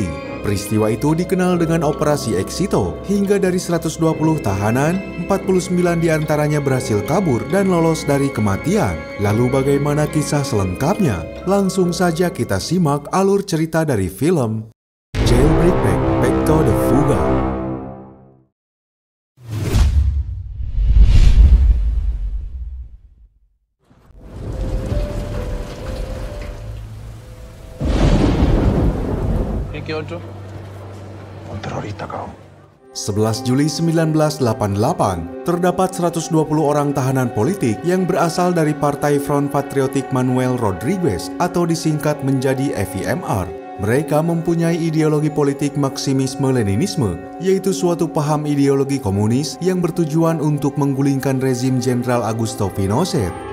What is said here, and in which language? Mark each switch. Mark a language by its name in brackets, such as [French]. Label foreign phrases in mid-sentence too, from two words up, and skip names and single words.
[Indonesian] Peristiwa itu dikenal dengan Operasi Éxito. Hingga dari 120 tahanan, 49 diantaranya berhasil kabur dan lolos dari kematian. Lalu bagaimana kisah selengkapnya? Langsung saja kita simak alur cerita dari film Jailbreak Pecto de Fuga. [Spanish] ¿Qué otro? Un terrorista, [Indonesian] kau. 11 Juli 1988, terdapat 120 orang tahanan politik yang berasal dari Partai Front Patriotic Manuel Rodriguez atau disingkat menjadi FIMR. Mereka mempunyai ideologi politik Marxisme-Leninisme, yaitu suatu paham ideologi komunis yang bertujuan untuk menggulingkan rezim Jenderal Augusto Pinochet.